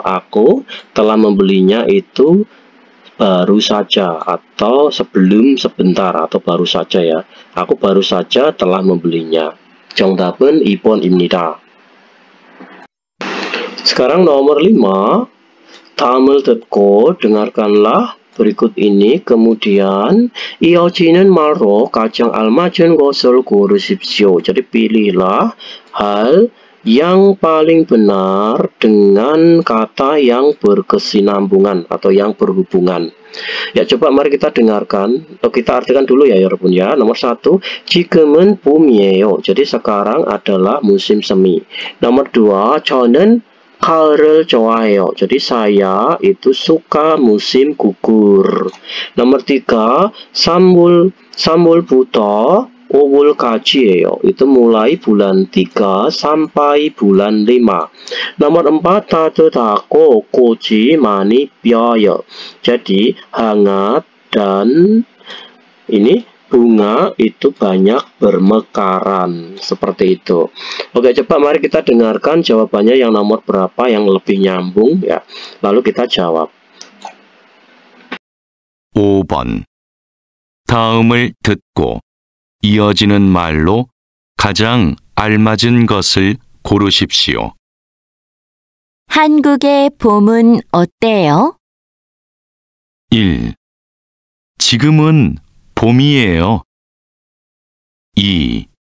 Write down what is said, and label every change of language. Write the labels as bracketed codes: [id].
[id] Aku telah membelinya itu baru saja atau sebelum sebentar atau baru saja ya. Aku baru saja telah membelinya. [ko] 정답은 2번입니다. [id] Sekarang nomor 5. [ko] 다음을 듣고 [id] dengarkanlah berikut ini. Kemudian [ko] 이어지는 말로 가장 알맞은 것을 고르십시오. [id] Jadi pilihlah hal yang paling benar dengan kata yang berkesinambungan atau yang berhubungan. Ya, coba mari kita dengarkan atau kita artikan dulu ya [ko] 여러분 [id] ya. Nomor 1, [ko] 지금은 봄이에요. [id] Jadi sekarang adalah musim semi. Nomor 2, [ko] 저는 가을을 좋아해요. [id] Jadi saya itu suka musim gugur. Nomor 3, [ko] 3월부터 5월까지예요. [id] Itu mulai bulan 3 sampai bulan 5. Nomor 4, [ko] 따뜻하고 꽃이 많이 펴요. [id] Jadi hangat dan ini bunga itu banyak bermekaran, seperti itu. Oke, coba mari kita dengarkan jawabannya yang nomor berapa yang lebih nyambung ya. Lalu kita jawab. [ko] 5번. 다음을 듣고 이어지는 말로 가장 알맞은 것을 고르십시오. 한국의 봄은 어때요? 1. 지금은 봄이에요. 2.